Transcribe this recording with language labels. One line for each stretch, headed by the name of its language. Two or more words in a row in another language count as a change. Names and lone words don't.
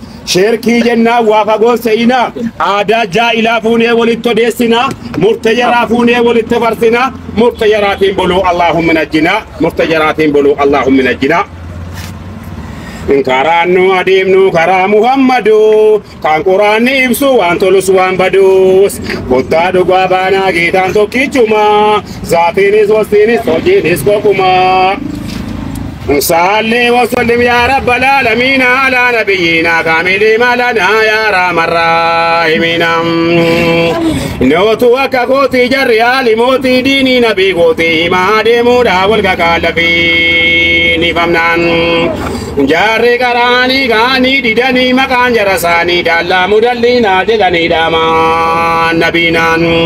Oromo: Shirkii jennaan waa fagoon se'ina, aadaa jaa'ilaa fuunee walitti odeessina, murte jaraa fuunee walitti farsina, murte jaraatiin buluu
Arabic: اللهم نجنا,
Oromo: murte jaraatiin buluu
Arabic: اللهم نجنا.
Oromo: Karaan nu adeemnu karaa Muhammadu, kan Quraanni ibsu waan tolus waan badus, kottaa dhugaa baanaa geetaan tokkichuma, zaatiinis wastiinis hojiinis kokuma.
Arabic: صل وسلم يا رب العالمين على نبينا كامل ما لنا يا رحم الراحمين.
Oromo: Nootu akka kooti jarri aalimooti diinii nabii kooti himaa deemuudha wal kakaallafi ni famnaan. Jarri qaraanii kaanii didanii maqaan jara isaanii daallaa mudalliinaa jedhanii dhaamaan nabiinaan.